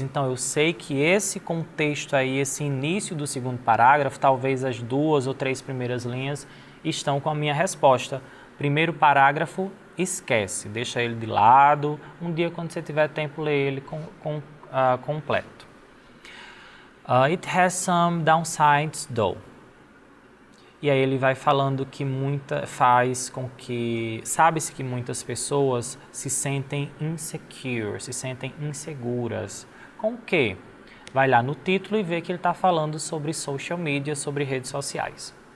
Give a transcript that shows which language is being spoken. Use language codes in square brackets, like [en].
[pt] Então eu sei que esse contexto aí, esse início do segundo parágrafo, talvez as 2 ou 3 primeiras linhas estão com a minha resposta. Primeiro parágrafo, esquece, deixa ele de lado. Um dia, quando você tiver tempo, lê ele completo. [en] It has some downsides though. [pt] E aí ele vai falando que faz com que... Sabe-se que muitas pessoas se sentem insecure, se sentem inseguras. Com o quê? Vai lá no título e vê que ele está falando sobre social media, sobre redes sociais.